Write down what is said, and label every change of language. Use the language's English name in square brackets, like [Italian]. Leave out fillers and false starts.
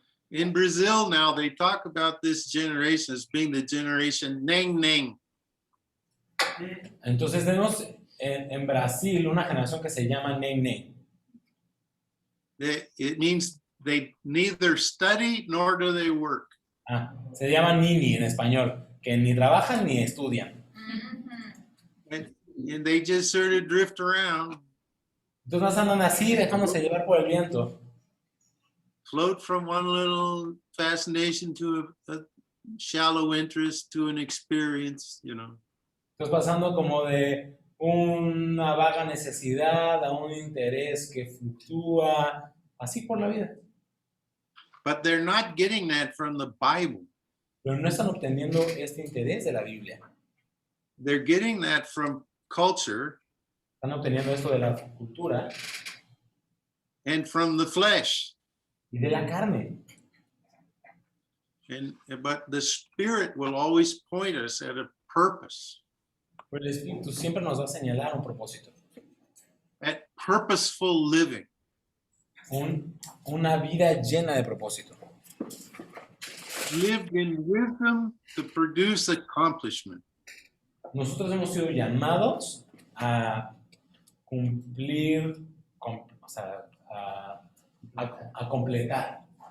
[English] In Brazil now, they talk about this generation as being the generation Neng Neng. [Spanish] Entonces tenemos en Brasil una generación que se llama Neng Neng. [English] It means they neither study nor do they work. [Spanish] Se llama Nini en español, que ni trabajan ni estudian. [English] And they just sort of drift around. [Spanish] Entonces andan así, dejándose llevar por el viento. [English] Float from one little fascination to a shallow interest to an experience, you know. [Spanish] Entonces pasando como de una vaga necesidad a un interés que fluctúa, así por la vida. [English] But they're not getting that from the Bible. [Spanish] Pero no están obteniendo este interés de la Biblia. [English] They're getting that from culture. [Spanish] Están obteniendo esto de la cultura [English] And from the flesh. [Spanish] y de la carne. [English] But the Spirit will always point us at a purpose. [Spanish] Pero el Espíritu siempre nos va a señalar un propósito. [English] At purposeful living. [Spanish] Una vida llena de propósito. [English] Lived in wisdom to produce accomplishment. [Spanish] Nosotros hemos sido llamados a cumplir, o sea, a completar.